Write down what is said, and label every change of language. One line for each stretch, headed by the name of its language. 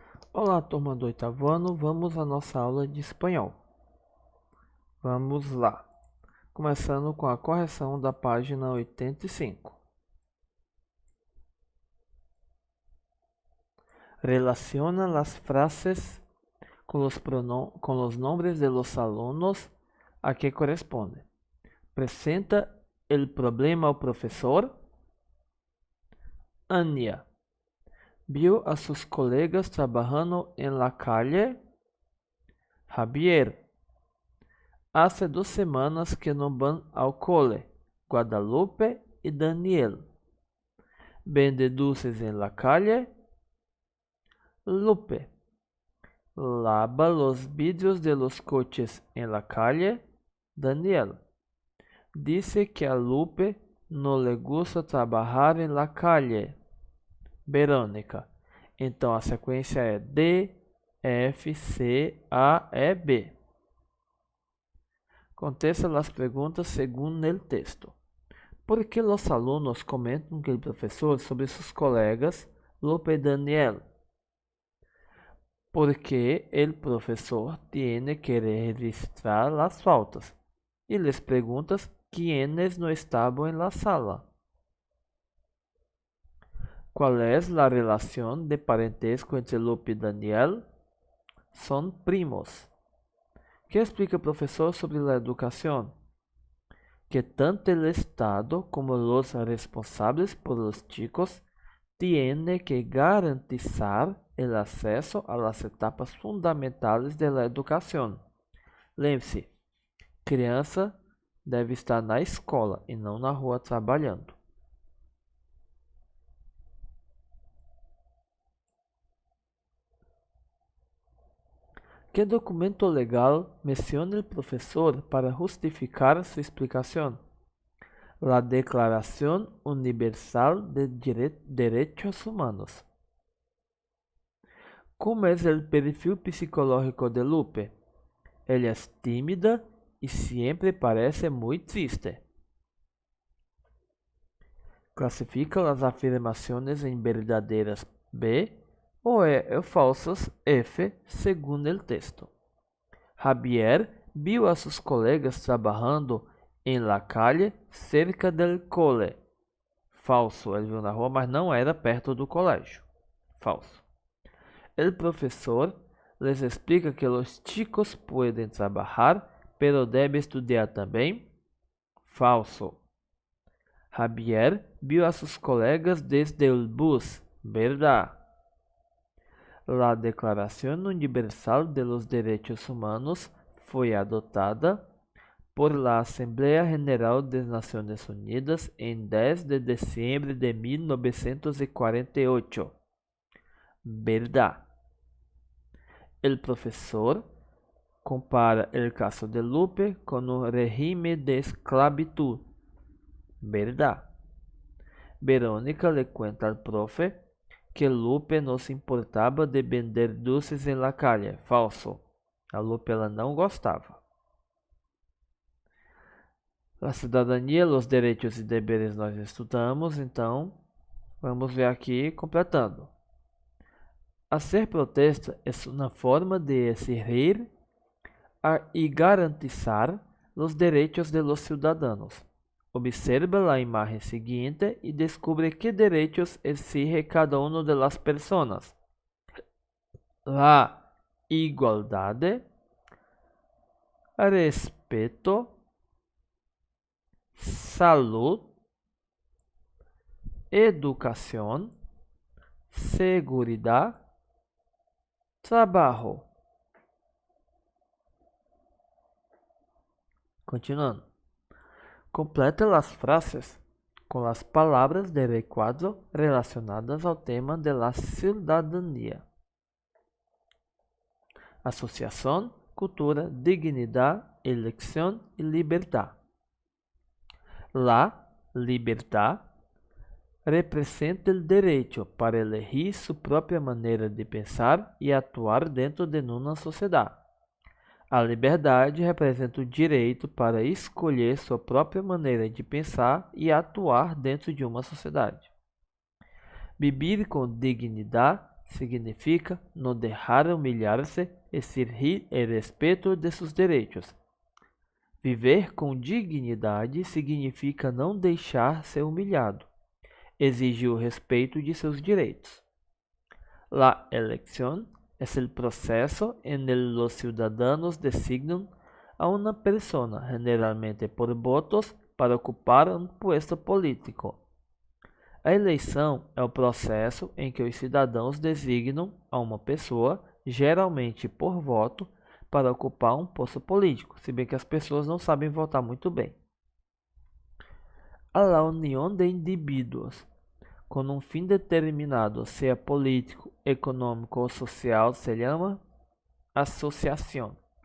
Portuguese: Olá, turma do oitavo ano, vamos à nossa aula de espanhol. Vamos lá, começando com a correção da página 85.
Spanish: Relaciona las frases con los nombres de los alumnos a que corresponde. Presenta el problema al profesor. Ania vio a sus colegas trabajando en la calle. Javier: hace 2 semanas que no van al cole. Guadalupe y Daniel: vende dulces en la calle. Lupe: lava los vidrios de los coches en la calle. Daniel: dice que a Lupe no le gusta trabalhar en la calle.
Portuguese: Verônica: então a sequência é D, F, C, A, E, B.
Spanish: Contesta las preguntas según el texto. ¿Por qué los alumnos comentan que el profesor sobre sus colegas Lupe y Daniel? Porque el profesor tiene que registrar las faltas y les preguntas quiénes no estaban en la sala. ¿Cuál es la relación de parentesco entre Lupe y Daniel? Son primos. ¿Qué explica el profesor sobre la educación? Que tanto el Estado como los responsables por los chicos tienen que garantizar el acceso a las etapas fundamentales de la educación.
Portuguese: Lembre-se, criança deve estar na escola e não na rua trabalhando.
Spanish: ¿Qué documento legal menciona el profesor para justificar su explicación? La Declaración Universal de Derechos Humanos. ¿Cómo es el perfil psicológico de Lupe? Ella es tímida y siempre parece muy triste. Clasifica las afirmaciones en verdaderas B o falsas F, según el texto. Javier vio a sus colegas trabajando en la calle cerca del cole.
Portuguese: Falso, ele viu na rua, mas não era perto do colégio. Falso.
Spanish: El profesor les explica que los chicos pueden trabajar, pero debe estudiar también. Falso. Javier vio a sus colegas desde el bus. Verdad. La Declaración Universal de los Derechos Humanos fue adoptada por la Asamblea General de Naciones Unidas en 10 de diciembre de 1948. Verdad. El profesor compara el caso de Lupe con un régimen de esclavitud. Verdad. Verónica le cuenta al profe que Lupe no se importava de vender doces en la calle. Falso.
Portuguese: A Lupe ela não gostava. A cidadania, os direitos e deveres nós estudamos, então vamos ver aqui completando.
Spanish: Hacer protesta es una forma de exigir y garantizar los derechos de los ciudadanos. Observa la imagen siguiente y descubre qué derechos exige cada una de las personas. La igualdad, respeto, salud, educación, seguridad, trabajo. Continuando. Completa las frases con las palabras del recuadro relacionadas al tema de la ciudadanía. Asociación, cultura, dignidad, elección y libertad. La libertad representa el derecho para elegir su propia manera de pensar
Portuguese: e atuar dentro de uma sociedade. A liberdade representa o direito para escolher sua própria maneira de pensar e atuar dentro de uma sociedade.
Spanish: Vivir com dignidade significa no dejar humilhar-se exigir el respeto de
Portuguese: seus direitos. Viver com dignidade significa não deixar ser humilhado, exigir o respeito de seus direitos.
Spanish: La elección es el proceso en el los ciudadanos designan a una persona, generalmente por votos, para ocupar um puesto político.
Portuguese: A eleição é o processo em que os cidadãos designam a uma pessoa, geralmente por voto, para ocupar um posto político, se bem que as pessoas não sabem votar muito bem.
Spanish: A la unión
Portuguese: de indivíduos com um fim determinado, seja político, econômico ou social, se chama associação.